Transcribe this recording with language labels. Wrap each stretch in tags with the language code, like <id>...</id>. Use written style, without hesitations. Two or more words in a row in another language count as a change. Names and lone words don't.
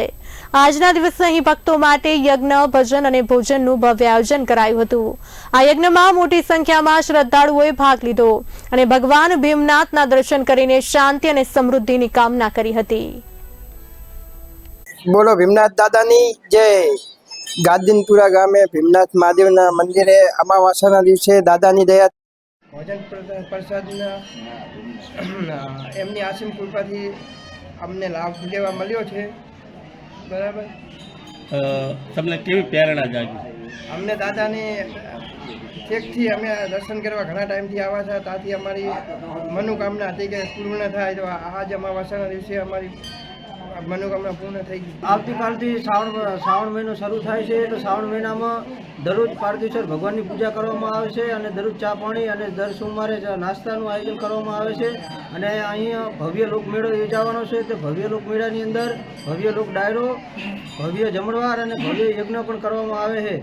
<gu>આજના દિવસે અહીં ભક્તો માટે યજ્ઞ, ભજન અને ભોજનનું ભવ્ય આયોજન કરાયું હતું। આ યજ્ઞમાં મોટી સંખ્યામાં શ્રદ્ધાળુઓએ ભાગ લીધો અને ભગવાન ભીમનાથના દર્શન કરીને શાંતિ અને સમૃદ્ધિની કામના કરી હતી। બોલો ભીમનાથ દાદાની જય। ગાજદીનપુરા ગામે ભીમનાથ મહાદેવના મંદિરે અમાવાસ્યાના દિવસે દાદાની દયા ભોજન પ્રસાદના એમની આસીમ કૃપાથી અમને લાભ લેવા મળ્યો છે। बराबर તમને કેવી પ્રેરણા જાગી? અમને દાદાને ઠેકથી અમે દર્શન કરવા ઘણા ટાઇમથી આવા છે, તાથી અમારી મનોકામના હતી કે પૂર્ણ થાય। તો આજ અમાવાસ્યાના દિવસે અમારી મનોકામના પૂર્ણ થઈ ગઈ। આવતીકાલથી શ્રાવણ મહિનો શરૂ થાય છે। તો શ્રાવણ મહિનામાં દરરોજ પાર્થેશ્વર ભગવાનની પૂજા કરવામાં આવે છે અને દરરોજ ચા પાણી અને દર સોમવારે નાસ્તાનું આયોજન કરવામાં આવે છે। અને અહીંયા ભવ્ય લોકમેળો યોજાવાનો છે। તે ભવ્ય લોકમેળાની અંદર ભવ્ય લોક ડાયરો, ભવ્ય જમણવાર અને ભવ્ય યજ્ઞ પણ કરવામાં આવે છે।</gu>